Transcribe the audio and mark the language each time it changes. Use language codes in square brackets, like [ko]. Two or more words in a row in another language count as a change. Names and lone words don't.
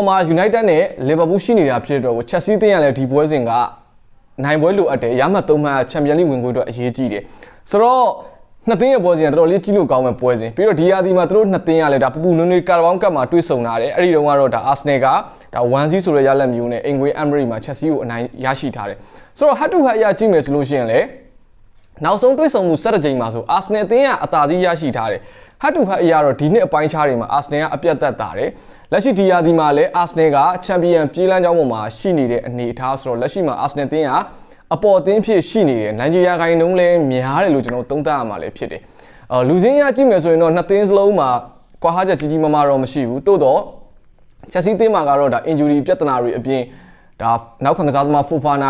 [my] မှာ United နဲ့ Liverpool ရှိနေတာဖြစ်တဲ့အတွက်ကို Chelsea တင်းကလည်းဒီပွဲစဉ်ကနိုင်ပွဲလိုအပ်တယ်ရမှတ်3မှတ် Champions League ဝင်ခွင့်အတွက်အရေးကြီးတယ်ဆိုတော့နှစ်သင်းရဲ့ပွဲစဉ်ကတော်တော်လေးကြီးလို့ကောင်းမဲ့ပွဲစဉ်ပြီးတော့ဒီရာသီမှာသူတို့နှစ်သင်းကလည်းဒါပူပူနွေးနွေးကာရာဘောင်းကပ်မှာတွေ့ဆုံလာတယ်အဲ့ဒီတုန်းကတော့ဒါ Arsenal ကဒါ 1-0 ဆိုတဲ့ရလဒ်မျိုးနဲ့အင်ဂွေး Emery မှာ Chelsea ကိုအနိုင်ရရှိထားတယ်ဆိုတော့ [en] head to head [my] အရကြည့်မယ်ဆိုလို့ရှိရင်လည်းနောက်ဆုံးတွေ့ဆုံမှု17ကြိမ်မှာဆို Arsenal အသင်းကအသာစီးရရှိထားတယ် [en] head to head [my] အရတော့ဒီနှစ်အပိုင်းခြားတွေမှာ Arsenal ကအပြတ်သက်သာတယ်လက်ရှိဒီရာသီမှာလည်း Arsenal က Champion ပြေးလမ်းကြောင်းပေါ်မှာရှိနေတဲ့အနေအထားဆိုတော့လက်ရှိမှာ Arsenal အသင်းကအပေါ်အသင်းဖြစ်ရှိနေတယ်နိုင်ဂျီးယားခိုင်နှုန်းလည်းများတယ်လို့ကျွန်တော်သုံးသပ်ရမှာလည်းဖြစ်တယ်လူစင်းရကြည့်မယ်ဆို ရင်တော့နှစ်သင်းစလုံးမှာကွာဟချက်ကြီးကြီးမားမားတော့မရှိဘူးတိုးတော့ Chelsea သင်းမှာကတော့ဒါ injury ပြဿနာတွေအပြင်ဒါနောက်ခံကစားသမား Fofana